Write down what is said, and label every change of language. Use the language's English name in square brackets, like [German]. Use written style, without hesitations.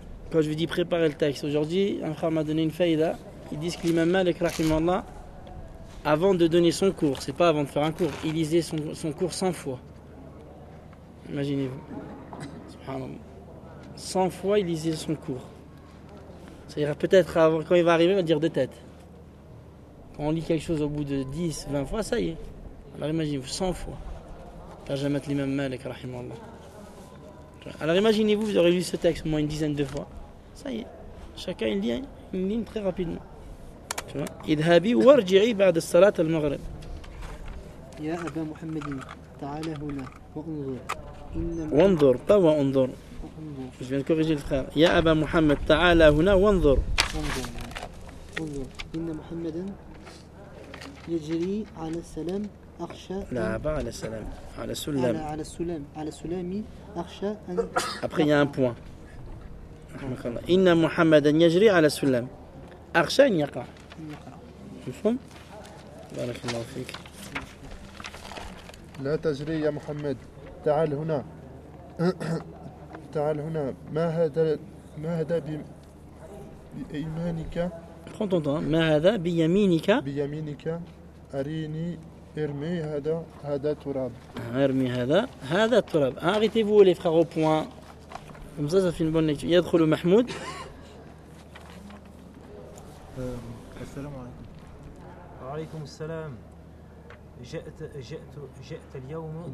[French] Quand je lui dis préparer le texte, aujourd'hui, un frère m'a donné une faïda. Ils disent que l'imam Malik, rahimallah, avant de donner son cours, c'est pas avant de faire un cours, il lisait son cours 100 fois. Imaginez-vous. 100 fois, il lisait son cours. Ça ira peut-être, avant, quand il va arriver, il va dire de tête. Quand on lit quelque chose au bout de 10, 20 fois, ça y est. Alors imaginez-vous, 100 fois. [Arabic] ترجمة الإمام مالك رحمه الله. [French] Alors imaginez-vous, vous aurez lu ce texte au moins une dizaine de fois. Ça y est. Chacun il lit une ligne très rapidement. Tu vois. [Arabic] اذهبي وارجعي بعد الصلاة المغرب. يا أبا محمد تعال هنا وانظر. وانظر. [French] Je viens de corriger le frère. [Arabic] يا أبا محمد تعال هنا وانظر. انظر انظر ان محمدا يجري على السلام اخشى لا بقى على السلام على السلام على السلام على السلام اخشى ان [French] après il y a un point [Arabic] ان محمدا يجري على السلام اخشى ان يقع تفهم بارك الله فيك لا تجري يا محمد تعال هنا تعال هنا ما هذا بيمينك ما هذا بيمينك بيمينك أريني ارمي هذا تراب ارمي هذا تراب arrêtez-vous les frères au point comme ça ça fait une bonne lecture يدخل محمود السلام عليكم وعليكم السلام جئت اليوم